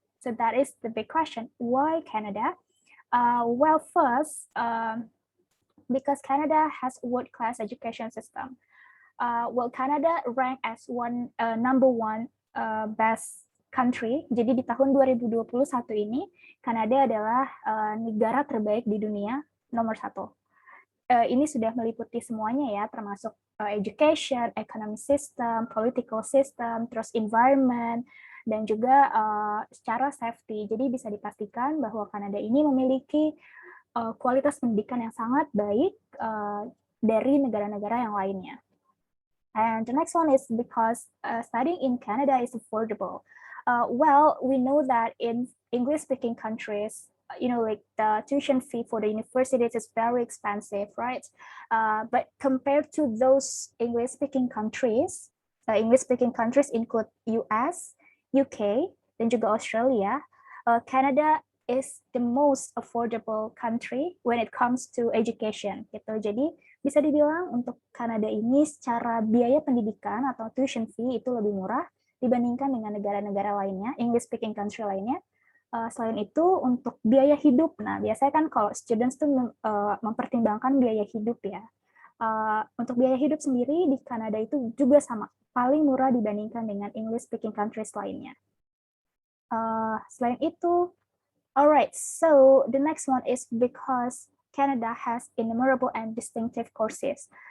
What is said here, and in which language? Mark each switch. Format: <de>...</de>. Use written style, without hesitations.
<en>So that is the big question. Why Canada? Well, first, because Canada has world-class education system. Well, Canada ranked as number one best country.</en> <id>Jadi di tahun 2021 ini, Kanada adalah negara terbaik di dunia nomor 1. Ini sudah meliputi semuanya ya, termasuk</id> <en>education, economic system, political system,</en> <id>terus environment, dan juga secara safety. Jadi bisa dipastikan bahwa Kanada ini memiliki kualitas pendidikan yang sangat baik dari negara-negara yang lainnya.</id> <en>And the next one is because studying in Canada is affordable. Well, we know that in English-speaking countries, like the tuition fee for the universities is very expensive, right? But compared to those English-speaking countries include US, UK,</en> <id>dan juga</id> <en>Australia. Canada is the most affordable country when it comes to education, gitu.</en> <id>Jadi bisa dibilang untuk Kanada ini secara biaya pendidikan atau tuition fee itu lebih murah dibandingkan dengan negara-negara lainnya,</id> <en>English-speaking country</en> <id>lainnya. Selain itu untuk biaya hidup, nah biasanya kan kalau students tuh mempertimbangkan biaya hidup ya. Untuk biaya hidup sendiri di Kanada itu juga sama, paling murah dibandingkan dengan</id> <en>English speaking countries</en> <id>lainnya. Selain itu,</id> <en>alright, so the next one is because Canada has innumerable and distinctive courses.</en>